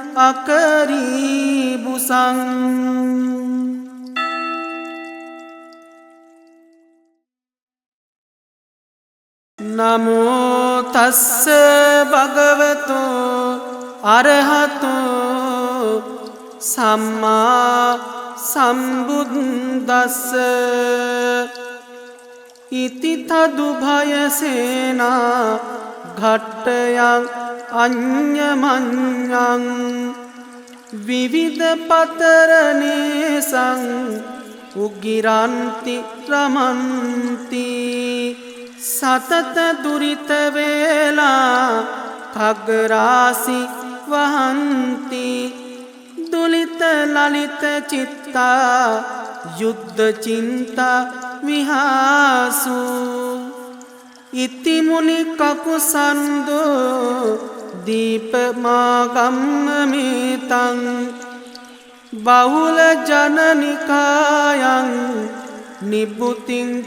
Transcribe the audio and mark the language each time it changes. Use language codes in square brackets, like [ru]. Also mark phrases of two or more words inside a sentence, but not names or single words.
[pi] අකරීබුසං නමෝ තස්ස භගවතෝ අරහතෝ සම්මා සම්බුද්දස්ස ඉති තදු භයසේනා ඝට්ටයං අඤ්ඤමඤ්ඤං විවිධ පතරනේසං උගිරන්ති රමන්ති සතත දුරිත වේලා khග්ගරාසි වහන්ති දුලිත ලලිත චිත්තා යුද්ධ චින්තා විහාසු ඉති මුනි කකුසන්දෝ දීපමාගම්ම මේතං බහුල ජනනිකායන් නිබ්බුතින්